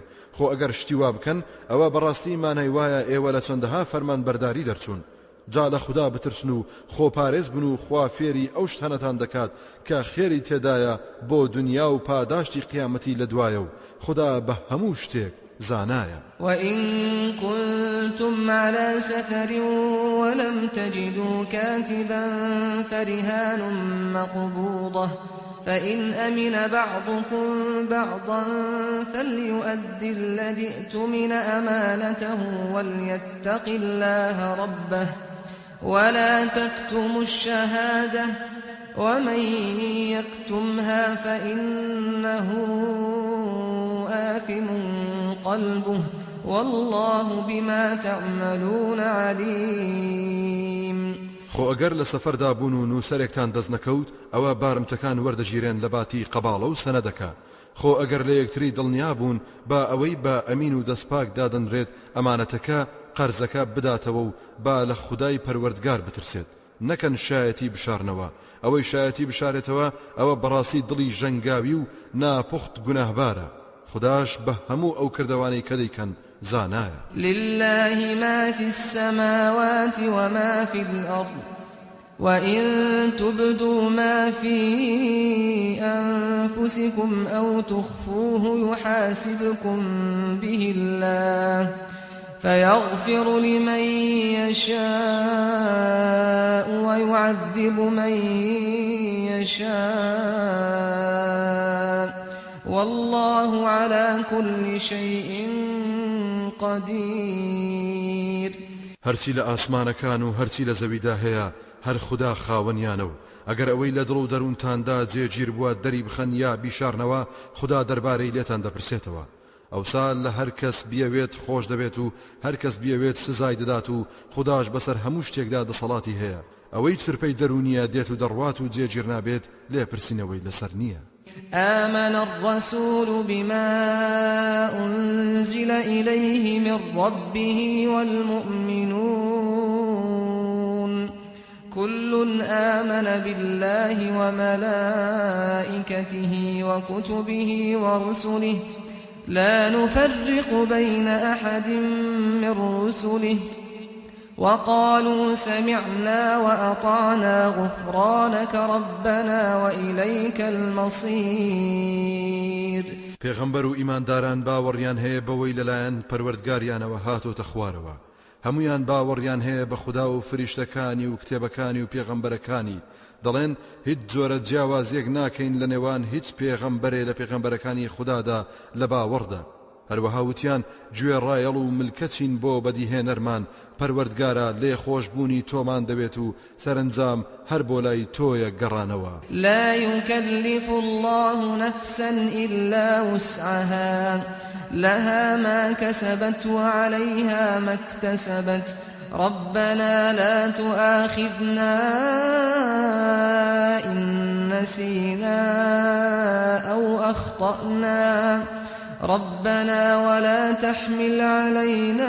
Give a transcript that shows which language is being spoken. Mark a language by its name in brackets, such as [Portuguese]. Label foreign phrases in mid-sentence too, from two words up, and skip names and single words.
[Central Kurdish] خۆ ئەگەر شتی وا بکەن ئەوە بەڕاستی مانای وایە ئێوە لە چەندەها فەرمان بەرداری دەرچوون. جا لە خوددا بترسن و خۆپارێز بن و خوا فێری ئەو شتانەتان دەکات کە خێری تێدایە بۆ دنیا و پاداشتی قیامەتی لە دوایە و خوددا بە هەموو شتێک زانایە. [Arabic] وَإِن كُنتُمْ عَلَى سَفَرٍ وَلَمْ تَجِدُوا كَاتِبًا فَرِهَانٌ مَّقْبُوضَةٌ فإن أمن بعضكم بعضا فليؤد الذي اؤتمن أمانته وليتق الله ربه ولا تكتموا الشهادة ومن يكتمها فإنه آثم قلبه والله بما تعملون عليم. [Central Kurdish] خۆ ئەگەر لە سەفەردا بوون و نووسەرێکتان دەست نەکەوت ئەوە بارمتەکان وەردەگیرێن لە باتی قەباڵە و سەنەدەکە. خۆ ئەگەر لە یەکتری دڵنیا بوون با ئەوەی بە ئەمین و دەستپاک دادەنرێت ئەمانەتەکە قەرزەکە بداتەوە و با لە خودای پەروەردگار بترسێت، نەکەن شایەتی بشارنەوە. ئەوەی شایەتی بشارێتەوە ئەوە بەڕاستی دڵی ژەنگاوی و ناپوخت گوناهبارە. خداش بە هەموو ئەو کردوانەی کە دەیکەن زانایە. [Arabic] لله ما في السماوات وما في الأرض وإن تبدوا ما في أنفسكم أو تخفوه يحاسبكم به الله فيغفر لمن يشاء ويعذب من يشاء والله على كل شيء قدير. [Central Kurdish] هەرچی لە ئاسمانەکان و هەرچی لە زەویدا هەیە هەر خوددا خاوەنیانە و ئەگەر ئەوەی لە دڵ و دەروونتاندا جێگیر بووە دەری بخەن یا بیشارنەوە خوددا دەربارەی لێتان دەپرسێتەوە. ئەوسا لە هەر کەس بیەوێت خۆش دەبێت و هەر کەس بیەوێت سزای دەدات و خودداش بەسەر هەموو شتێکدا دەسەڵاتی هەیە. ئەوەی چرپەی دەرونیە دێت و دەڕوات و جێگیر نابێت لێپرسینەوەی لەسەر نییە. [Arabic] آمن الرسول بما أنزل إليه من ربه والمؤمنون كل آمن بالله وملائكته وكتبه ورسله لا نفرق بين أحد من رسله وقالوا سمعنا وأطعنا غفرانك ربنا وإليك المصير. [Central Kurdish] پێغەمبەر و ئیمانداران باوەڕیان هەیە بەوەی لەلایەن پەروەردگاریانەوە هاتۆتە خوارەوە. هەمویان باوەڕیان هەیە بە خوددا و فریشتەکانی و کتێبەکانی و پێغەمبەرەکانی. دەڵێن هیچ جۆرە جیاوازیەک ناکەین لە نێوان هیچ پێغەمبەرێ لە پێغەمبەرەکانی خوددادا لە باوەڕدا. هەروەها وتیان گوێڕایەڵ و ملکەچین بۆ بەدیهێنەرمان پەروەردگارە لێ خۆشبوونی تۆمان دەبێت و سەرنجام هەر بۆ لای تۆیە گەڕانەوە. [Arabic] لا يكلف الله نفسا إلا وسعها لها ما كسبت وعليها ما اكتسبت ربنا لا تؤاخذنا إن نسينا أو أخطأنا ربنا ولا تحمل علينا